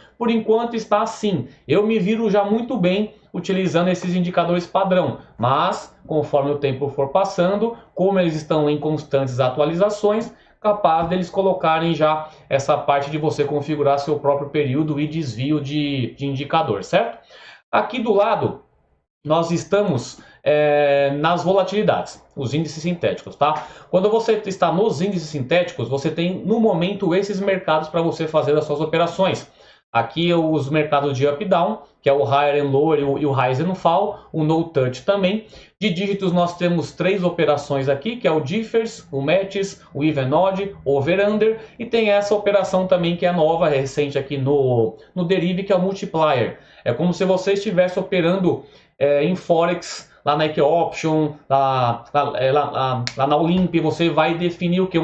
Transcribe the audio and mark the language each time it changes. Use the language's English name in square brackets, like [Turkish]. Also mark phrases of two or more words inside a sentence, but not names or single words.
[Portuguese] Por enquanto está assim. Eu me viro já muito bem utilizando esses indicadores padrão, mas conforme o tempo for passando, como eles estão em constantes atualizações, capaz deles colocarem já essa parte de você configurar seu próprio período e desvio de indicador, certo? Aqui do lado nós estamos nas volatilidades, os índices sintéticos, tá? Quando você está nos índices sintéticos, você tem no momento esses mercados para você fazer as suas operações. Aqui os mercados de up-down, que é o Higher and Lower e o Rise and Fall, o No Touch também. De dígitos nós temos 3 operações aqui, que é o Differs, o Matches, o Even Odd, Over Under, e tem essa operação também que é nova, recente aqui no Derive, que é o Multiplier. É como se você estivesse operando em Forex, lá na Equioption, lá na Olimp, você vai definir o que?